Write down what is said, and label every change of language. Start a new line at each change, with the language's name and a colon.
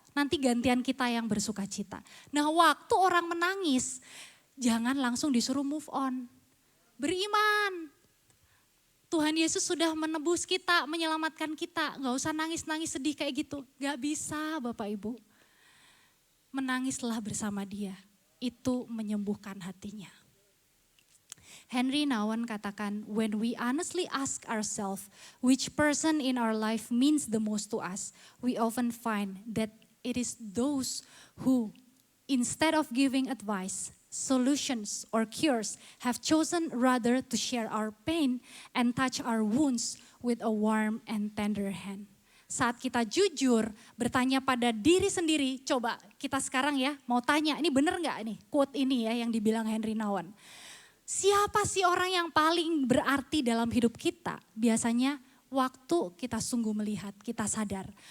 Indonesian: Nanti gantian kita yang bersuka cita. Nah waktu orang menangis, jangan langsung disuruh
English: move on.
Indonesian: Beriman, Tuhan Yesus sudah menebus kita, menyelamatkan kita. Gak usah nangis-nangis sedih kayak gitu. Gak bisa Bapak Ibu. Menangislah bersama dia. Itu menyembuhkan hatinya.
English: Henry Nouwen katakan, when we honestly ask ourselves which person in our life means the most to us, we often find that it is those who, instead of giving advice, solutions, or cures, have chosen rather to share our pain and touch our wounds with a warm and tender hand.
Indonesian: Saat kita jujur bertanya pada diri sendiri, coba kita sekarang ya mau tanya, ini bener gak nih quote ini ya yang dibilang Henry Nouwen. Siapa sih orang yang paling berarti dalam hidup kita? Biasanya waktu kita sungguh melihat, kita sadar.